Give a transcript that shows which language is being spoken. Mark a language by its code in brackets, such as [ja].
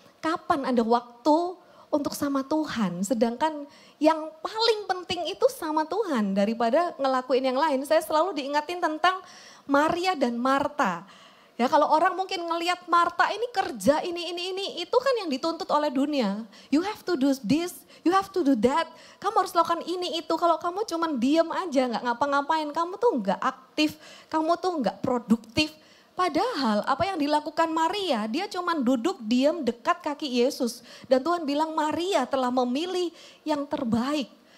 [id] Kapan ada waktu untuk sama Tuhan? Sedangkan yang paling penting itu sama Tuhan daripada ngelakuin yang lain. Saya selalu diingatin tentang Maria dan Marta. Ya kalau orang mungkin ngelihat Marta ini kerja ini, itu kan yang dituntut oleh dunia. [en] You have to do this, you have to do that. [id] Kamu harus lakukan ini itu. Kalau kamu cuman diem aja nggak ngapa-ngapain, kamu tuh nggak aktif, kamu tuh nggak produktif. Padahal apa yang dilakukan Maria, dia cuman duduk diam dekat kaki Yesus. Dan Tuhan bilang Maria telah memilih yang terbaik.